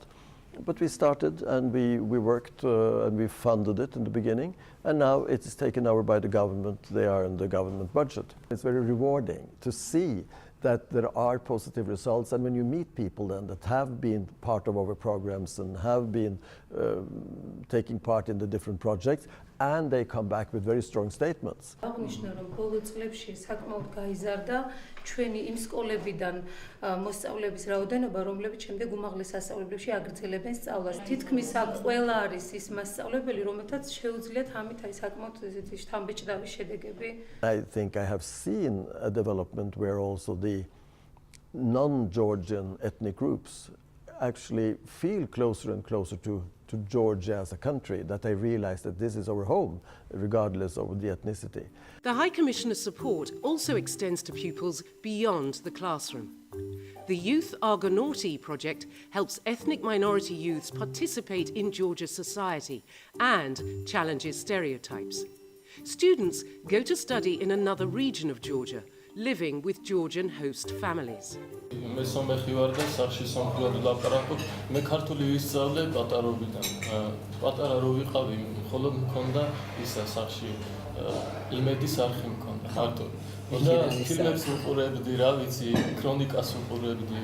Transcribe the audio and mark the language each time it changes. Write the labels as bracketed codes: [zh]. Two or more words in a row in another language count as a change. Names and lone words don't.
[en] But we started and we worked and we funded it in the beginning, and now it is taken over by the government. They are in the government budget. It's very rewarding to see that there are positive results, and when you meet people then that have been part of our programs and have been taking part in the different projects, and they come back with very strong statements. [ka] აღნიშნა რომ ბოლო წლებში საკმაოდ გაიზარდა ჩვენი იმ სკოლებიდან მოსწავლეების რაოდენობა, რომლებიც შემდეგ უმაღლეს სასწავლებლებში აგრძელებენ სწავლას. თითქმის აქ ყველა არის ის მასწავლებელი, რომელთაც შეუძლიათ ამით აი საკმაოდ ესეთი შთამბეჭდავი შედეგები. [en] I think I have seen a development where also the non-Georgian ethnic groups actually feel closer and closer to Georgia as a country, that they realize that this is our home, regardless of the ethnicity. The High Commissioner's support also extends to pupils beyond the classroom. The Youth Argonauti project helps ethnic minority youths participate in Georgia's society and challenges stereotypes. Students go to study in another region of Georgia, living with Georgian host families. [ka] მე სომეხი ვარ და სახში სომხურად ვლაპარაკობ. მე ქართული ვისწავლე პატარობიდან. პატარა რო ვიყავი, მხოლოდ მქონდა ისა სახში იმედის არხი მქონდა მარტო. და ფილმებს ვუყურებდი, რა ვიცი, ქრონიკას ვუყურებდი.